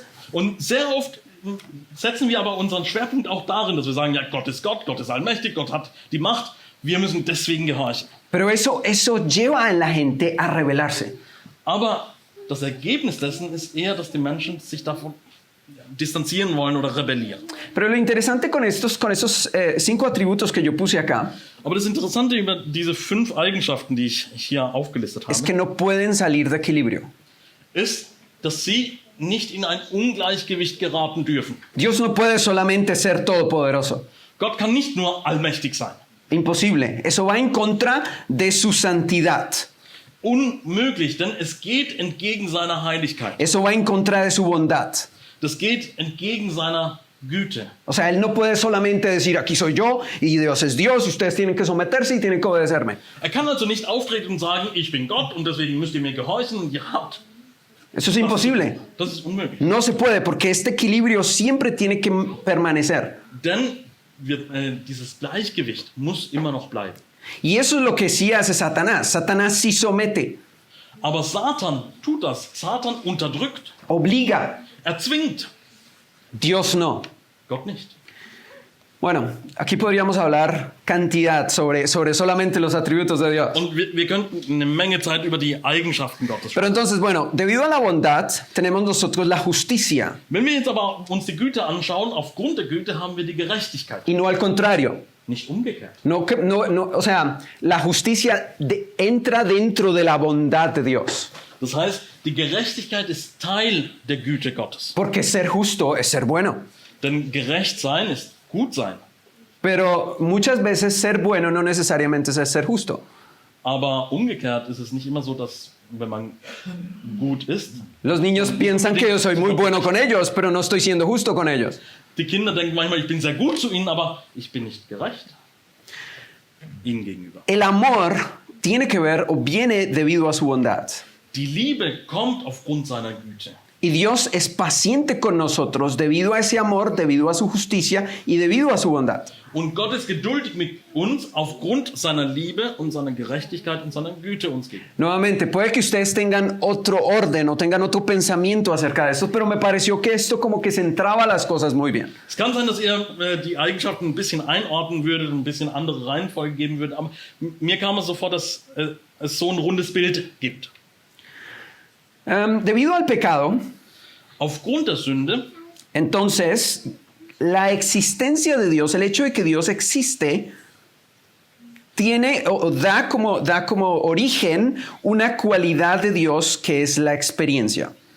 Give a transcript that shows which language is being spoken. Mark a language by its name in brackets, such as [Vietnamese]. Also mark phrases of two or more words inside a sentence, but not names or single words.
[German] Und sehr oft setzen wir aber unseren Schwerpunkt auch darin, dass wir sagen, ja, Gott ist allmächtig, Gott hat die Macht, wir müssen deswegen gehorchen. [Spanish] Pero eso lleva a la gente a rebelarse. [German] Aber das Ergebnis dessen ist eher, dass die Menschen sich davon distanzieren wollen oder rebellieren. [Spanish] Pero lo interesante con estos 5 atributos que yo puse acá [German] Aber das Interessante über diese 5 Eigenschaften, die ich hier aufgelistet [Spanish] es [German] habe, [Spanish] que no pueden salir de equilibrio. [German] ist, dass sie nicht in ein Ungleichgewicht geraten dürfen. [Spanish] Dios no puede solamente ser todopoderoso. [German] Gott kann nicht nur allmächtig sein. [Spanish] Imposible. Eso va en contra de su santidad. [German] Unmöglich, denn es geht entgegen seiner Heiligkeit. [Spanish] Eso va en contra de su bondad. [German] Das geht entgegen seiner Güte. [Spanish] O sea, Él no puede solamente decir, aquí soy yo y Dios es Dios y ustedes tienen que someterse y tienen que obedecerme. [German] Kann also nicht auftreten und sagen, ich bin Gott und deswegen müsst ihr mir gehorchen und ihr habt. [Spanish] Eso es imposible. [German] Das ist unmöglich. [Spanish] No se puede porque este equilibrio siempre tiene que permanecer. [German] Denn dieses Gleichgewicht muss immer noch bleiben. [Spanish] Y eso es lo que sí hace Satanás. Satanás sí somete, [German] Aber Satan tut das. Satan unterdrückt, [Spanish] obliga. [German] erzwingt. [Spanish] Dios no. [German] Gott nicht. [Spanish] Bueno, aquí podríamos hablar cantidad sobre solamente los atributos de Dios. [German] Und wir könnten eine Menge Zeit über die Eigenschaften Gottes [Spanish] Pero [German] sprechen. [Spanish] entonces, bueno, debido a la bondad, tenemos nosotros la justicia [German] Wenn wir jetzt aber uns die Güte anschauen, aufgrund der Güte haben wir die Gerechtigkeit. [Spanish] y no al contrario. [German] Nicht umgekehrt. [Spanish] No, o sea, la justicia entra dentro de la bondad de Dios. [German] Das heißt, Die Gerechtigkeit ist Teil der Güte Gottes. [Spanish] Porque ser justo es ser bueno. [German] Denn gerecht sein ist gut sein. [Spanish] Pero muchas veces ser bueno no necesariamente es ser justo. [German] Aber umgekehrt ist es nicht immer so, dass wenn man gut ist, [Spanish] Los niños piensan que yo soy muy bueno con ellos, pero no estoy siendo justo con ellos. [German] die Kinder denken manchmal, ich bin sehr gut zu ihnen, aber ich bin nicht gerecht ihnen gegenüber. [Spanish] El amor tiene que ver o viene debido a su bondad. [German] Die Liebe kommt aufgrund seiner Güte. [Spanish] Y Dios es paciente con nosotros debido a ese amor, debido a su justicia y debido a su bondad. [German] Und Gott ist geduldig mit uns aufgrund seiner Liebe und seiner Gerechtigkeit und seiner Güte uns gegenüber. [Spanish] Nuevamente, puede que ustedes tengan otro orden o tengan otro pensamiento acerca de esto, pero me pareció que esto como que centraba las cosas muy bien. [German] Es kann sein, dass ihr die Eigenschaften ein bisschen einordnen würdet und ein bisschen andere Reihenfolge geben würdet, aber mir kam es so vor, dass es so ein rundes Bild gibt. [Spanish] Debido al pecado, [German] Aufgrund der Sünde [Spanish] entonces, la existencia de Dios, el hecho de que Dios existe, tiene o da como origen una cualidad de Dios que es la experiencia.